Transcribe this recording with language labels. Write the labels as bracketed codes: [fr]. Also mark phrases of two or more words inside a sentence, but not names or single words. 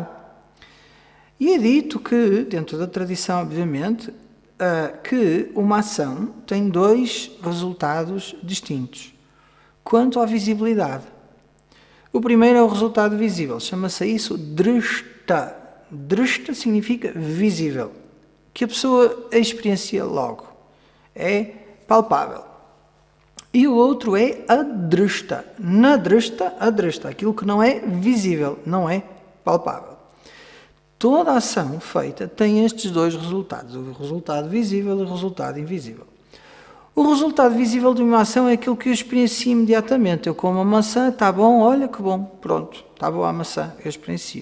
[pt] E é dito que, dentro da tradição, obviamente, que uma ação tem dois resultados distintos quanto à visibilidade. O primeiro é o resultado visível, chama-se isso drishta. Drishta significa visível, que a pessoa experiencia logo, é palpável. E o outro é adrishta. [sa] Na drishta, adrishta, [pt] aquilo que não é visível, não é palpável. Toda ação feita tem estes dois resultados, o resultado visível e o resultado invisível. O resultado visível de uma ação é aquilo que eu experiencio imediatamente. Eu como a maçã, está bom, olha que bom, pronto, está boa a maçã, eu experiencio.